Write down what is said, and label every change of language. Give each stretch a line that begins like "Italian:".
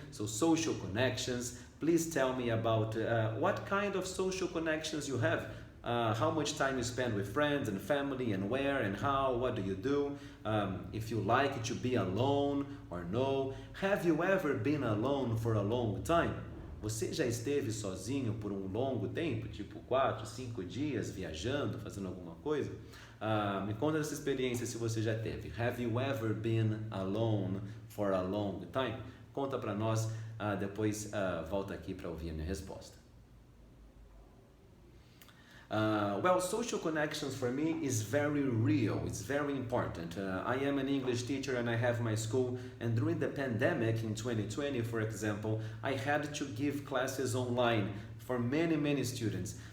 English: So, social connections. Please tell me about what kind of social connections you have. How much time you spend with friends and family, and where and how, what do you do? If you like to be alone or no. Have you ever been alone for a long time?
Portuguese: Você já esteve sozinho por um longo tempo, tipo 4, 5 dias, viajando, fazendo alguma coisa? Me conta essa experiência se você já teve.
English: Have you ever been alone for a long time?
Portuguese: Conta para nós, depois volta aqui para ouvir a minha resposta.
English: Well, social connections for me is very real. It's very important. I am an English teacher and I have my school. And during the pandemic in 2020, for example, I had to give classes online for many students.